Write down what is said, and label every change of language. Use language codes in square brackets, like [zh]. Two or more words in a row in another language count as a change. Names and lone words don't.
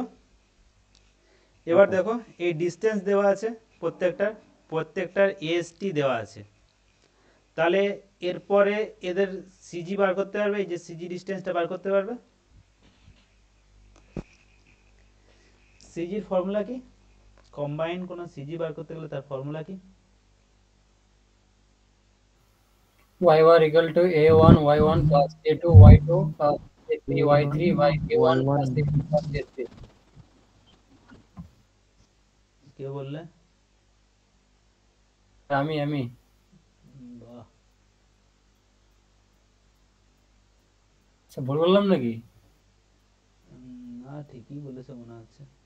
[bn] এবার দেখো এই ডিস্টেন্স দেওয়া আছে প্রত্যেকটার AST দেওয়া আছে, তাহলে এরপরে এদের সিজি বার করতে পারবে, এই যে [en] CG distanceটা [bn] বার করতে পারবে। সিজির ফর্মুলা কি, কম্বাইন কোনো সিজি বার করতে গেলে তার ফর্মুলা কি? [en] y1 equal to a1 y1 plus a2 y2 plus a3 y3 by a1 plus a2 plus a3. [bn] কে বললে? আমি বাহ, আচ্ছা ভুল বললাম নাকি? না ঠিকই বলেছে মনে হচ্ছে।